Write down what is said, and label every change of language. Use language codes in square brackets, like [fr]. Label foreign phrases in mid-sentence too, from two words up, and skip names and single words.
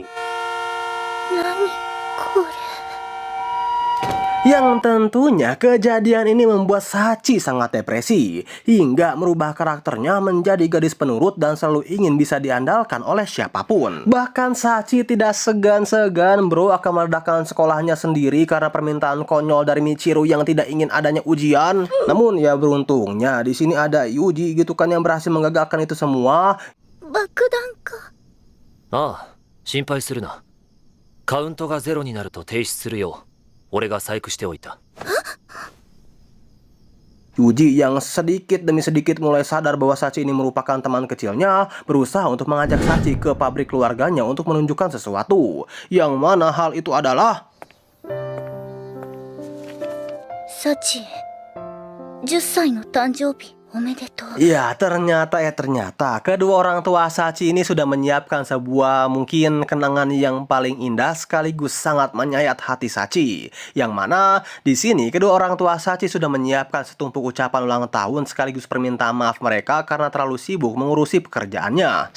[id] Yang tentunya kejadian ini membuat Sachi sangat depresi hingga merubah karakternya menjadi gadis penurut dan selalu ingin bisa diandalkan oleh siapapun. Bahkan Sachi tidak segan-segan bro akan meledakkan sekolahnya sendiri karena permintaan konyol dari Michiru yang tidak ingin adanya ujian. Namun ya beruntungnya di sini ada Yuji gitu kan yang berhasil menggagalkan itu semua. [ja] 爆弾か。ああ、心配するな。カウントが0になると停止するよう俺が細工しておいた。 [id] Yuji yang sedikit demi sedikit mulai sadar bahwa Sachi ini merupakan teman kecilnya, berusaha untuk mengajak Sachi ke pabrik keluarganya untuk menunjukkan sesuatu. Yang mana hal itu adalah... [ja] サチ10歳の誕生日おめでとう。 [id] Ya ternyata kedua orang tua Sachi ini sudah menyiapkan sebuah mungkin kenangan yang paling indah sekaligus sangat menyayat hati Sachi. Yang mana di sini kedua orang tua Sachi sudah menyiapkan setumpuk ucapan ulang tahun sekaligus permintaan maaf mereka karena terlalu sibuk mengurusi pekerjaannya.